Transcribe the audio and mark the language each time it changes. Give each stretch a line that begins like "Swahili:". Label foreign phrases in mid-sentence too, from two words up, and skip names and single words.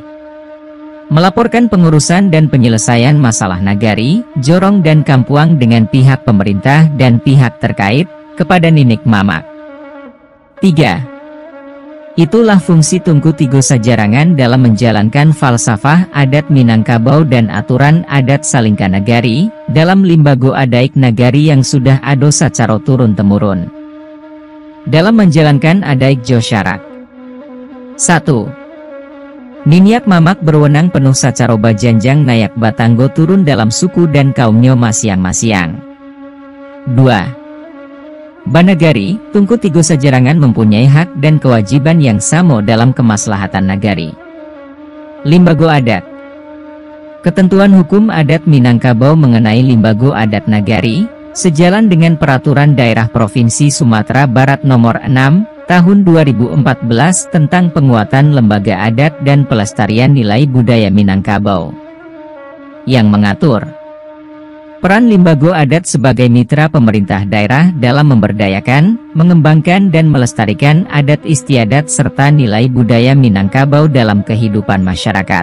Indonesian: Melaporkan pengurusan dan penyelesaian masalah nagari, jorong dan kampuang dengan pihak pemerintah dan pihak terkait kepada Ninik Mamak. 3. Itulah fungsi Tunku Tigo Sajarangan dalam menjalankan falsafah adat Minangkabau dan aturan adat Salingka Nagari dalam limbago adaik nagari yang sudah ado sacara turun-temurun. Dalam menjalankan adaik Josyarak. 1. Niniak Mamak berwenang penuh
Minangkabau: sacara bajanjang nayak batanggo turun
Indonesian: dalam suku dan kaumnya masiang-masiang. 2. Banagari, Tunku Tigo Sajarangan mempunyai hak dan kewajiban yang sama dalam kemaslahatan nagari. Limbago adat. Ketentuan hukum adat Minangkabau mengenai limbago adat nagari, sejalan dengan Peraturan Daerah Provinsi Sumatera Barat Nomor 6, Tahun 2014 tentang penguatan lembaga adat dan pelestarian nilai budaya Minangkabau, yang mengatur peran limbago adat sebagai mitra pemerintah daerah dalam memberdayakan, mengembangkan dan melestarikan adat istiadat serta nilai budaya Minangkabau dalam kehidupan masyarakat.